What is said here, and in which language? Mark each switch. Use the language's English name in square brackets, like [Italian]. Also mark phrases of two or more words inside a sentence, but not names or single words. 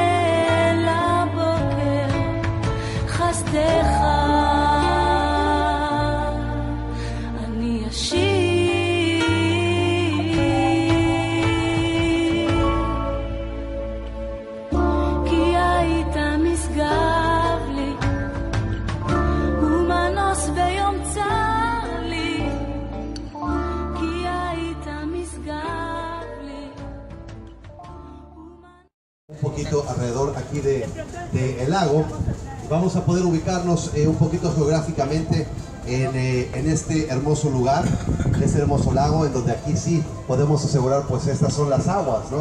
[Hebrew] לבוקר חסדך אני אשיר כי היית משגב לי ומנוס ביום צר לי כי היית משגב לי [Spanish] Un poquito alrededor aquí de el lago, vamos a poder ubicarnos un poquito geográficamente en este hermoso lugar, en este hermoso lago, en donde aquí sí podemos asegurar pues estas son las aguas, ¿no?